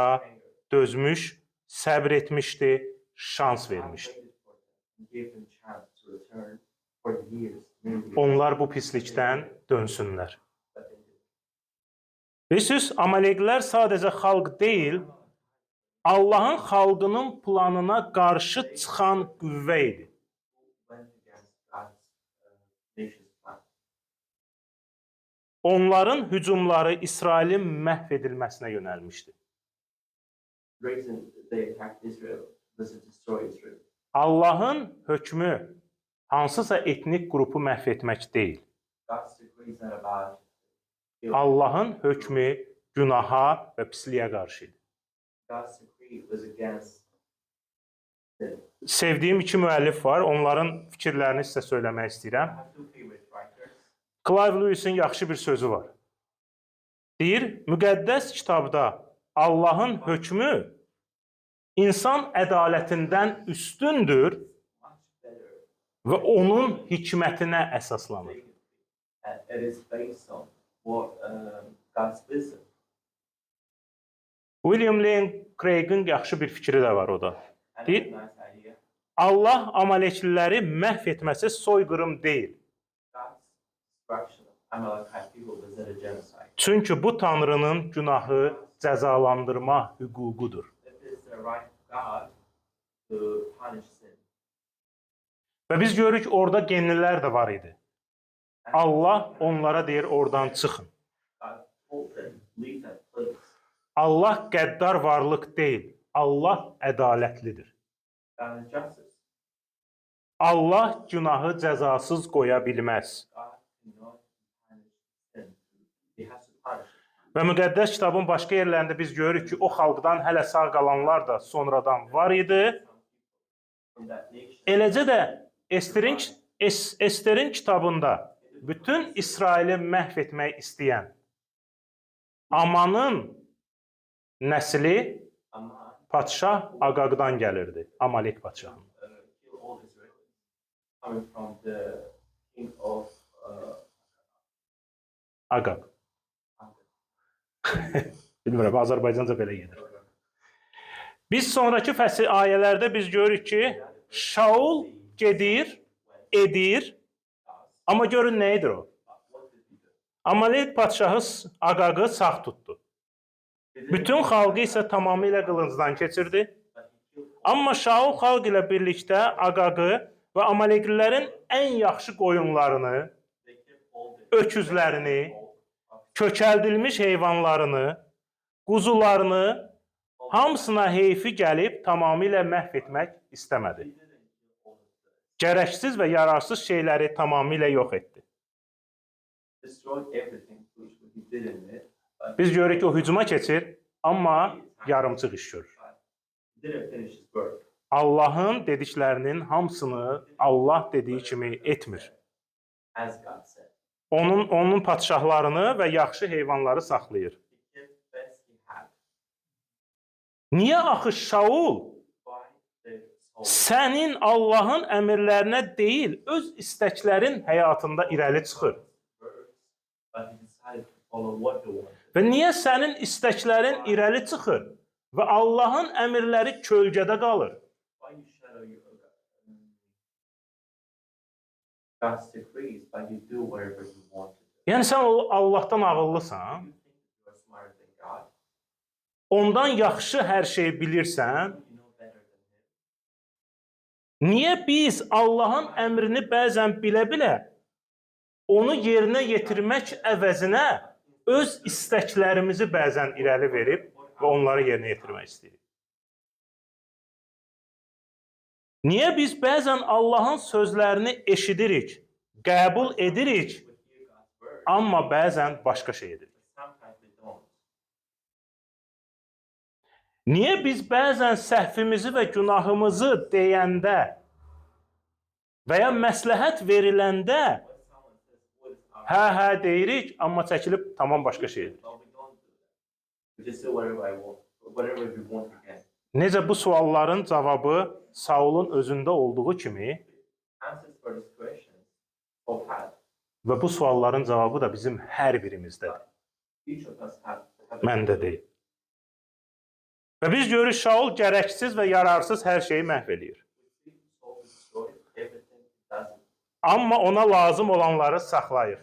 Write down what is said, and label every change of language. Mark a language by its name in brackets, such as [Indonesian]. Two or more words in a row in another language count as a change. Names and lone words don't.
[English] Anger. [Azerbaijani] dözmüş, səbr etmişdi, şans [English] God [Azerbaijani] vermişdi. [English] waited for them and gave them chance to return for years, many years. [Azerbaijani] Onlar bu pislikdən dönsünlər. [English] But they didn't. [Azerbaijani] Bilirsiniz, Amaleklər sadəcə xalq deyil, Allahın xalqının planına qarşı çıxan qüvvə idi. [English] Who went against God's nation's plan. [Azerbaijani] Onların hücumları İsrailin məhv edilməsinə yönəlmişdi. [English] The reason they attacked Israel was to destroy Israel. [Azerbaijani] Allahın hökmü hansısa etnik qrupu məhv etmək deyil. [English] God's decree is not about [Azerbaijani] Allahın hökmü günaha və pisliyə qarşı idi. [English] God's decree was against sin. [Azerbaijani] Sevdiyim iki müəllif var, onların fikirlərini sizə söyləmək [English] I [Azerbaijani] istəyirəm. [English] have two favorite writers. [Azerbaijani] Clive Lewis'in yaxşı bir sözü var. Deyir, müqəddəs kitabda Allahın hökmü insan ədalətindən üstündür [English] Much better [Azerbaijani] və onun hikmətinə əsaslanır. [English] and it is based on for God's wisdom. [Azerbaijani] William Lane Craig'in yaxşı bir fikri də var o da. [English] And [Azerbaijani] Değil. [English] it's a nice idea. [Azerbaijani] Allah Amalekliləri məhv etməsi soyqırım deyil. [English] God's destruction of Amalekite people was a genocide. [Azerbaijani] Çünki bu Tanrının günahı cəzalandırma hüququdur. [English] It is the right of God to punish sin. [Azerbaijani] Və biz görürük orada genlilər də var idi. [English] And [Azerbaijani] Allah onlara deyir oradan çıxın. [English] God told them, leave that place. [Azerbaijani] Allah qəddar varlıq deyil. Allah ədalətlidir. [English] God is justice. [Azerbaijani] Allah günahı cəzasız qoya bilməz. [English] God cannot punish sin. He has to punish it. [Azerbaijani] Və müqəddəs kitabın başqa yerlərində biz görürük ki, o xalqdan hələ sağ qalanlar da sonradan var idi. [English] Some people from that nation. [Azerbaijani] Eləcə də Esterin kitabında bütün İsraili məhv etmək istəyən Amanın nəsli Aman padşah Aqaqdan gəlirdi, Amalek padşahı. [English] kill all Israelis, coming from the king of Aqaq. Ammon. [Azerbaijani] Bilmirəm, Azərbaycanca belə gedir. Biz sonraki fəsil ayələrdə biz görürük ki, Şaul gedir, edir, amma görün nə edir o? [English] What did he do? [Azerbaijani] Amalek padşahı Aqaqı sağ tutdu. Bütün xalqı isə tamamilə qılıncdan keçirdi. [English] But he killed [Azerbaijani] Amma Şaul xalq ilə birlikdə Aqaqı və Amaleklilərin ən yaxşı qoyunlarını, [English] they kept all the [Azerbaijani] öküzlərini, köçəldilmiş heyvanlarını, quzularını hamısına heyfi gəlib tamamilə məhv etmək istəmədi. [English] He didn't kill all of the [Azerbaijani] Gərəksiz və yararsız şeyləri tamamilə yox etdi. [English] destroyed everything which he didn't it. But [Azerbaijani] Biz görürük ki, o hücuma keçir, amma yarımçıq iş görür. [English] he didn't finish his work. [Azerbaijani] Allahın dediklərinin hamısını Allah dediyi kimi etmir. [English] As God said. [Azerbaijani] Onun padşahlarını və yaxşı heyvanları saxlayır. [English] He kept best he had. [Azerbaijani] Niyə axı Şaul [English] Why they sold [Azerbaijani] sənin Allahın əmrlərinə deyil, öz istəklərin həyatında irəli çıxır? [English] words, but he decided to follow what he wanted. [Azerbaijani] Və niyə sənin istəklərin irəli çıxır və Allahın əmrləri kölgədə qalır? [English] Why you shadow God's decrees, but you do whatever you want to do? [Azerbaijani] Yəni sən Allahdan ağıllısan, [English] You think you are smarter than God? [Azerbaijani] ondan yaxşı hər şeyi bilirsən. [English] You know better than him. [Azerbaijani] Niyə biz Allahın əmrini bəzən bilə-bilə onu yerinə yetirmək əvəzinə öz istəklərimizi bəzən irəli verib və onları yerinə yetirmək istəyirik? Niyə biz bəzən Allahın sözlərini eşidirik, qəbul edirik, [English] We hear God's word, [Azerbaijani] amma bəzən başqa şey edirik? [English] but sometimes we don't. [Azerbaijani] Niyə biz bəzən səhvimizi və günahımızı deyəndə və ya məsləhət veriləndə [English] When someone says what is our [Azerbaijani] hə deyirik, amma çəkilib tamam başqa şey edirik? [English] but we don't do that. We just do whatever I want, whatever we want again. [Azerbaijani] Necə bu sualların cavabı Saulun özündə olduğu kimi [English] Answers for these questions all had. [Azerbaijani] və bu sualların cavabı da bizim hər birimizdədir. [English] Each of us have [Azerbaijani] Məndə deyil. Və biz görürük Şaul gərəksiz və yararsız hər şeyi məhv edir. [English] We see Saul destroy everything he does [Azerbaijani] Amma ona lazım olanları saxlayır.